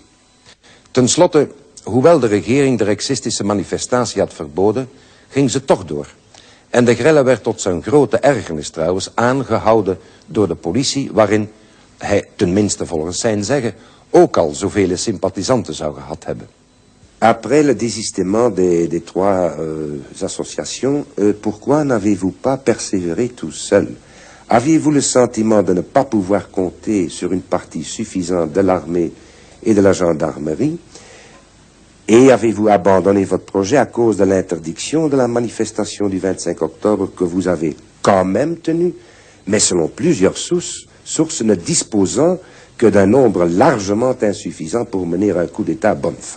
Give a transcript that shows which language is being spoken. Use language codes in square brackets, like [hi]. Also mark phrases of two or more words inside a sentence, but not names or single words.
[nl] Ten slotte, hoewel de regering de rexistische manifestatie had verboden, ging ze toch door. En De Grelle werd tot zijn grote ergernis trouwens aangehouden door de politie, waarin hij, tenminste volgens zijn zeggen, ook al zoveel sympathisanten zou gehad hebben. [fr] Après le désistement des trois associations, pourquoi n'avez-vous pas persévéré tout seul? Aviez-vous le sentiment de ne pas pouvoir compter sur une partie suffisante de l'armée et de la gendarmerie? Et avez-vous abandonné votre projet à cause de l'interdiction de la manifestation du 25 octobre que vous avez quand même tenue, mais selon plusieurs sources ne disposant que d'un nombre largement insuffisant pour mener un coup d'État à bonne fin?